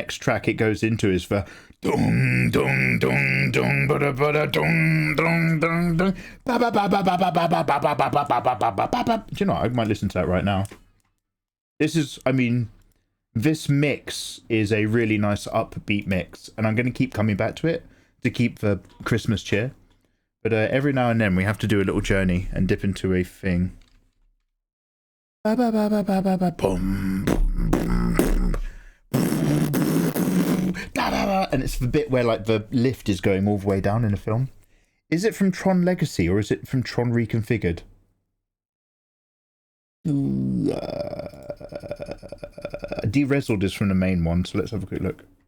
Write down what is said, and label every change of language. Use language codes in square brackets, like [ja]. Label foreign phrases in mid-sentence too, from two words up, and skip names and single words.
[en] next track it goes into is the dong dong dong dong bada bada dong dong dong dong ba ba ba ba ba ba ba ba ba ba ba ba ba ba ba ba ba. Do you know what? I might listen to that right now. This is, I mean, this mix is a really nice upbeat mix, and I'm going to keep coming back to it to keep the Christmas cheer. But every now and then we have to do a little journey and dip into a thing. Ba ba ba ba ba ba ba boom, boom, boom, boom, da, da, da. And it's the bit where like the lift is going all the way down in the film. Is it from Tron Legacy or is it from Tron Reconfigured? De-resoled is from the main one, so let's have a quick look.